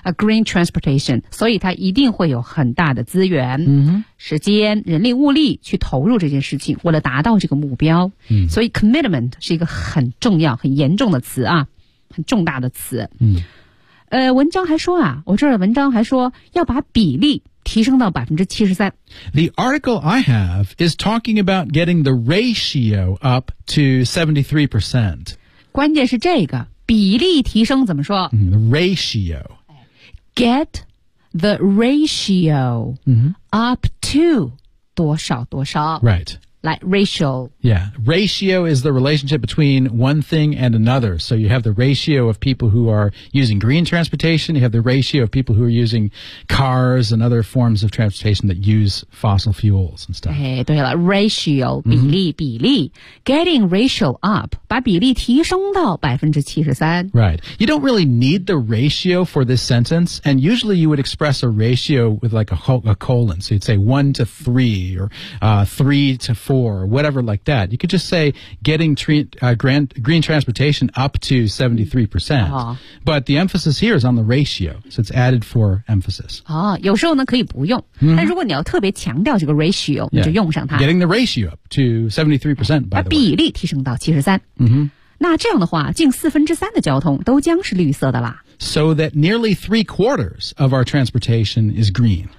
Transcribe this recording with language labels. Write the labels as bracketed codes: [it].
[en] a green transportation [zh] 所以它一定会有很大的资源、 mm-hmm. 时间人力物力去投入这件事情为了达到这个目标、 mm-hmm. 所以 commitment 是一个很重要很严重的词啊很重大的词、 mm-hmm. 文章还说啊我这儿的文章还说要把比例提升到 73%。 [en] The article I have is talking about getting the ratio up to 73%。 [zh] 关键是这个比例提升怎么说、 [en] ratio。 Get the ratio、up to [zh] 多少多少。 [en] Right. Like ratio. Yeah. Ratio is the relationship between one thing and another. So you have the ratio of people who are using green transportation. You have the ratio of people who are using cars and other forms of transportation that use fossil fuels and stuff. [zh] 哎，对了 ,ratio, 比例、比例。 [en] Getting ratio up, [zh] 把比例提升到 73%. [en] Right. You don't really need the ratio for this sentence. And usually you would express a ratio with like a colon. So you'd say 1 to 3 or 3 to 4, whatever like that. You could just say getting green transportation up to 73%. But the emphasis here is on the ratio, so it's added for emphasis. [zh] 哦，有时候呢可以不用，但如果你要特别强调这个 ratio, 你就用上它。 [en] Getting the ratio up to 73%, by the way. [zh] 把比例提升到73%。那这样的话，近3/4的交通都将是绿色的啦。 [en] So that nearly 3/4 of our transportation is green.